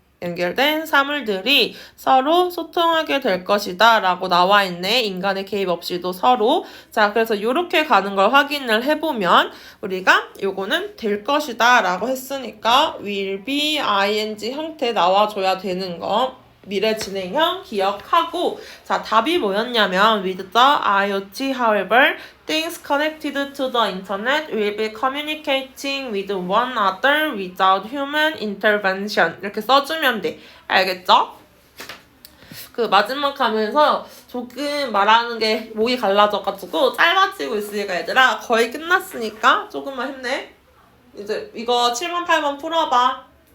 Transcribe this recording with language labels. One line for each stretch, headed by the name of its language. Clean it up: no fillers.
Korean: 연결된 사물들이 서로 소통하게 될 것이다 라고 나와 있네. 인간의 개입 없이도 서로. 자, 그래서 이렇게 가는 걸 확인을 해보면 우리가 요거는 될 것이다 라고 했으니까 will be ing 형태 나와줘야 되는 거. 미래 진행형 기억하고. 자, 답이 뭐였냐면
English: with the IoT however things connected to the internet will be communicating with one another without human intervention.
Korean: 이렇게 써주면 돼. 알겠죠? 그 마지막 하면서 조금 말하는 게 목이 갈라져가지고 짧아지고 있으니까 얘들아 거의 끝났으니까 조금만 힘내. 이제 이거 7번 8번 풀어봐.